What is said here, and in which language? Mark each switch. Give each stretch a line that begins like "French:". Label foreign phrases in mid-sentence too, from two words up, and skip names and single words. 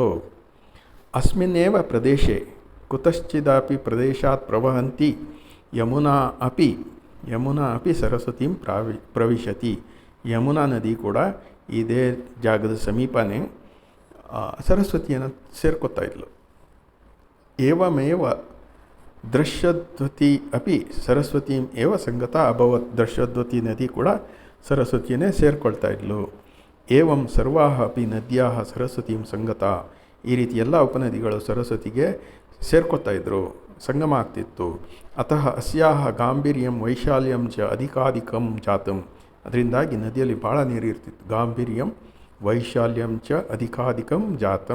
Sanskrit: ಅಸ್ಮಿನ್ನೇವ ಪ್ರದೇಶೆ ಕುತಶ್ಚಿದಾಪಿ ಪ್ರದೇಶಾತ್ ಪ್ರವಹಂತಿ ಯಮುನಾ ಅಪಿ ಸರಸ್ವತಿಂ ಪ್ರವಿಶತಿ.
Kannada: ಯಮುನಾ ನದಿ ಕೂಡ ಇದೇ ಜಾಗದ ಸಮೀಪನೇ ಸರಸ್ವತಿಯನ್ನು ಸೇರ್ಕೊತಾ ಇದ್ಲು.
Sanskrit: ಏವಮೇವ ದೃಶ್ಯದ್ವತಿ ಅಪಿ ಸರಸ್ವತೀಂ ಏವ ಸಂಗತಾ ಅಭವತ್.
Kannada: ದೃಶ್ಯದ್ವತಿ ನದಿ ಕೂಡ ಸರಸ್ವತಿಯನ್ನೇ ಸೇರ್ಕೊಳ್ತಾ ಇದ್ಲು.
Sanskrit: ಏವಂ ಸರ್ವಾಹ ಅಪಿ ನದ್ಯಾಹ ಸರಸ್ವತೀಂ ಸಂಗತಾ.
Kannada: ಈ ರೀತಿ ಎಲ್ಲ ಉಪನದಿಗಳು ಸರಸ್ವತಿಗೆ ಸೇರ್ಕೊತಾ ಇದ್ದರು, ಸಂಗಮ ಆಗ್ತಿತ್ತು.
Sanskrit: ಅತಃ ಅಸ್ಯಾಹ ಗಾಂಭೀರ್ಯಂ ವೈಶಾಲ್ಯಂ ಚ ಅಧಿಕಾಧಿಕಂ ಜಾತಂ.
Kannada: ಅದರಿಂದಾಗಿ ನದಿಯಲ್ಲಿ ಭಾಳ ನೀರು ಇರ್ತಿತ್ತು.
Sanskrit: ಗಾಂಭೀರ್ಯಂ ವೈಶಾಲ್ಯಂ ಚ ಅಧಿಕಾಧಿಕಂ ಜಾತಂ.